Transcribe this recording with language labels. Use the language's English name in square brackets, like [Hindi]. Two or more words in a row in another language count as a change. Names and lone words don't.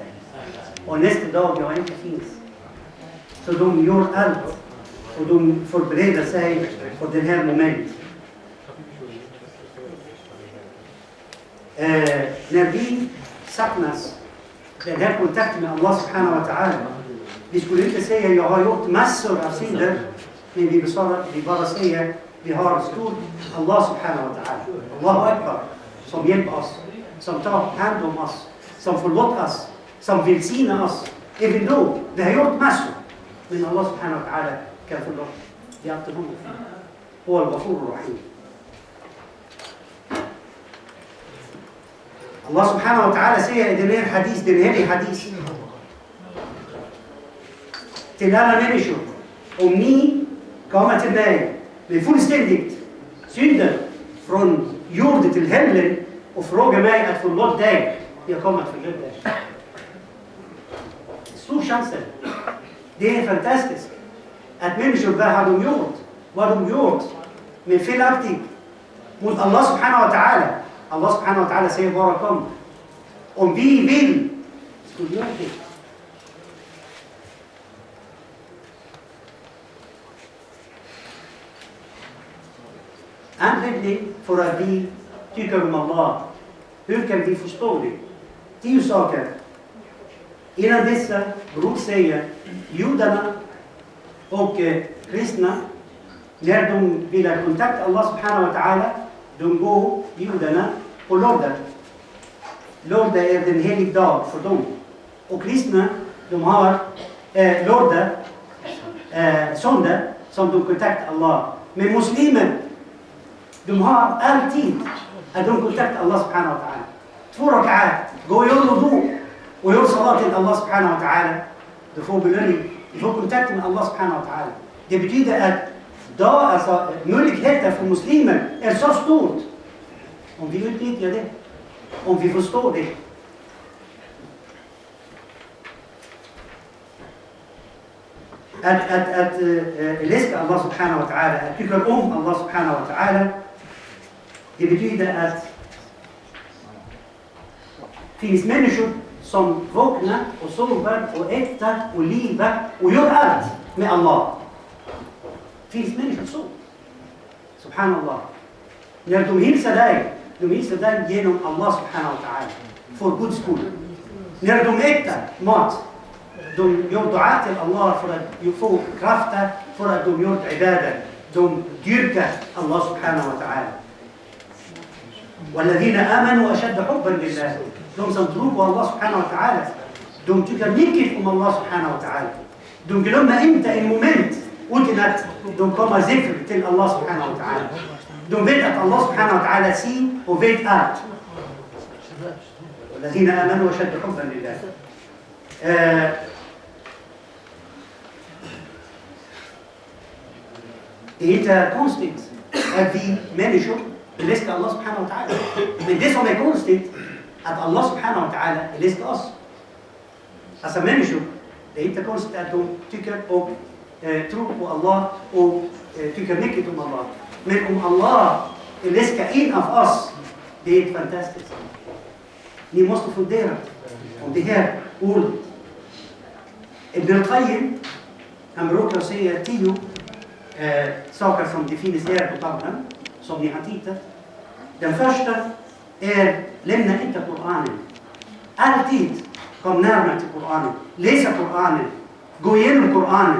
[Swedish] Och nästa dag jag inte finns. Så de gör allt och de förbereder sig för den här momentet. När vi saknas den här kontakten med Allah [Arabic] سبحانه وتعالى, [Swedish] vi skulle inte säga jag har gjort massor av synder, men vi bara säger vi har stor Allah [Arabic] سبحانه وتعالى, الله أكبر, [Swedish] som hjälper oss, som tar hand om oss, som förlåter oss som välsignar oss. Även då, vi har gjort massor. Men Allah [Arabic] سبحانه وتعالى [Swedish] kan förlåta. Det är alltid honom. Och [Arabic] الغفور رحيم. [Swedish] Allah [Arabic] سبحانه وتعالى [Swedish] säger i den här hadis till alla människor: om ni kommer till mig med fullständigt synder från jorden till himlen och frågar mig att förlåta dig, jag kommer att förlåta dig. Stor chans. Det är fantastiskt att människor, vad de gjort med felaktigt mot Allah [Arabic] سبحانه وتعالى. [Swedish] Allah [Arabic] سبحانه وتعالى [Swedish] säger bara kom. Om vi vill, skulle göra det. Anledning för att vi tycker om Allah. Hur kan vi förstå det? 10 saker. Innan dessa bruk säger judarna och kristna, när de vill kontakta Allah [Arabic] سبحانه وتعالى, [Swedish] de går judarna på lördag. Lördag är den helig dag för dem. Och kristna, de har lördag, söndag, som de kontaktar Allah. Men muslimer, de har alltid att de kontaktar Allah [Arabic] سبحانه وتعالى. [Swedish] 2 rak'at, gå och gör wudu och gör salat till Allah [Arabic] سبحانه وتعالى. [Swedish] Du får belöning, du får kontakt med Allah [Arabic] سبحانه وتعالى. [Swedish] Det betyder att möjligheten för muslimer är så stort. Om vi utnyttjar det, om vi förstår det. Att älska Allah [Arabic] سبحانه وتعالى, [Swedish] att tycka om Allah [Arabic] سبحانه وتعالى, [Swedish] det betyder att det finns människor som vaknar och sover och äter och lever och gör allt med Allah. Det finns människor så. Subhanallah. När de hälsar dig genom Allah [Arabic] سبحانه وتعالى. [Swedish] För Guds skull. När de äter mat, de gör dua till Allah för att få krafter, för att de gör ibadah. De dyrkar Allah [Arabic] سبحانه وتعالى. والذين آمنوا أشد حبا لله. [Swedish] De som tror på Allah [Arabic] سبحانه وتعالى, [Swedish] de tycker mycket om Allah [Arabic] سبحانه وتعالى. [Swedish] De glömmer inte en moment utan att de kommer zikr till Allah [Arabic] سبحانه وتعالى. [Swedish] De vet att Allah [Arabic] سبحانه وتعالى [Swedish] ser och vet allt. [Arabic] والذين آمنوا أشد حبا لله. [Swedish] Det är inte konstigt att vi människor älskar Allah [Arabic] سبحانه وتعالى. [Swedish] Men det som är konstigt att Allah [Arabic] سبحانه وتعالى [Swedish] älskar oss. Alltså människor, det är inte konstigt att de tycker och tror på Allah och tycker mycket om Allah. Men om Allah älskar en av oss, det är fantastiskt. Ni måste fundera om det här ordet. Ibn al-Qayyim, han brukar säga 10 saker som det finns här på tavlan, som ni har tittat. Den första är: lämna inte Koranen. Alltid kom närmare till Koranen. Läsa Koranen. Gå igenom Koranen.